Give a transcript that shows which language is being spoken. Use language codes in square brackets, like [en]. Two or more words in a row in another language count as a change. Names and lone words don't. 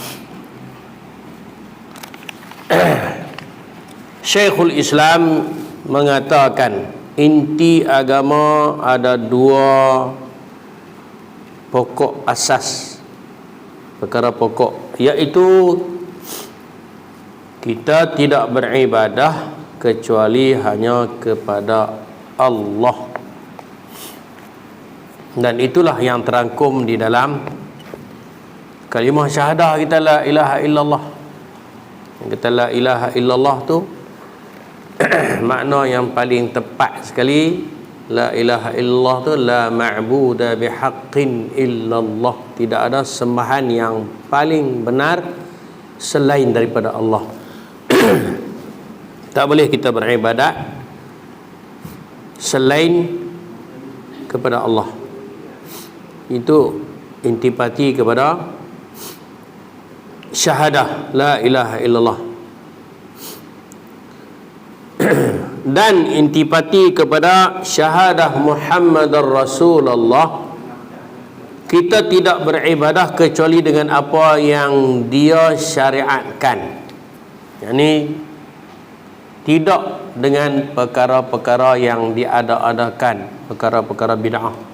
[ms] Syekhul Islam mengatakan inti agama ada dua pokok asas, perkara pokok, iaitu kita tidak beribadah kecuali hanya kepada Allah. Dan itulah yang terangkum di dalam kalimah syahadah kita, [ar] لا إله إلا الله. [ms] Kita [ar] لا إله إلا الله [ms] tu makna yang paling tepat sekali, [ar] لا إله إلا الله tu لا معبود بحق إلا الله. [ms] Tidak ada sembahan yang paling benar selain daripada Allah. Tak boleh kita beribadat selain kepada Allah. Itu intipati kepada syahadah [ar] لا إله إلا الله. [ms] Dan intipati kepada syahadah [ar] محمد رسول الله. [ms] Kita tidak beribadah kecuali dengan apa yang dia syariatkan. Yani tidak dengan perkara-perkara yang diada-adakan, perkara-perkara bid'ah.